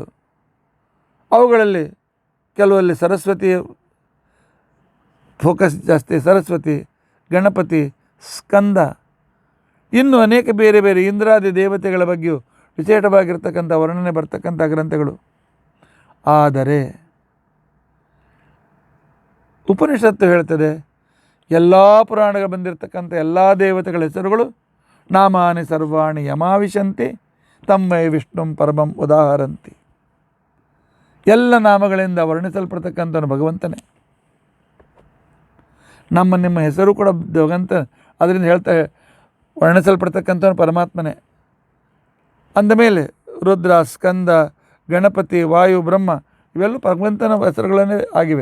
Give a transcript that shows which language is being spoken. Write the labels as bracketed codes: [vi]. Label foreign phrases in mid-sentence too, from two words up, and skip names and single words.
[kn] ಅವುಗಳಲ್ಲಿ ಕೆಲವಲ್ಲಿ ಸರಸ್ವತಿ ಫೋಕಸ್ ಜಾಸ್ತಿ, ಸರಸ್ವತಿ, ಗಣಪತಿ, ಸ್ಕಂದ, ಇನ್ನು ಅನೇಕ ಬೇರೆ ಬೇರೆ ಇಂದ್ರಾದಿ ದೇವತೆಗಳ ಬಗ್ಗೆಯೂ ವಿಶೇಷವಾಗಿರ್ತಕ್ಕಂಥ ವರ್ಣನೆ ಬರ್ತಕ್ಕಂಥ ಗ್ರಂಥಗಳು. ಆದರೆ ಉಪನಿಷತ್ತು ಹೇಳ್ತದೆ ಎಲ್ಲ ಪುರಾಣಗಳು ಬಂದಿರತಕ್ಕಂಥ ಎಲ್ಲ ದೇವತೆಗಳ ಹೆಸರುಗಳು [sa] ನಾಮಾನಿ ಸರ್ವಾಣಿ ಯಮಾವಿಶಂತಿ ತಮ್ಮೈ ವಿಷ್ಣುಂ ಪರಮಂ ಉದಾಹರಂತಿ. [kn] ಎಲ್ಲ ನಾಮಗಳಿಂದ ವರ್ಣಿಸಲ್ಪಡ್ತಕ್ಕಂಥವನು ಭಗವಂತನೇ. ನಿಮ್ಮ ಹೆಸರು ಕೂಡ ಭಗವಂತ, ಅದರಿಂದ ಹೇಳ್ತಾರೆ ವರ್ಣಿಸಲ್ಪಡ್ತಕ್ಕಂಥವನು ಪರಮಾತ್ಮನೇ. ಅಂದಮೇಲೆ ರುದ್ರ, ಸ್ಕಂದ, ಗಣಪತಿ, ವಾಯು, ಬ್ರಹ್ಮ ಇವೆಲ್ಲ ಭಗವಂತನ ಹೆಸರುಗಳನ್ನೇ ಆಗಿವೆ.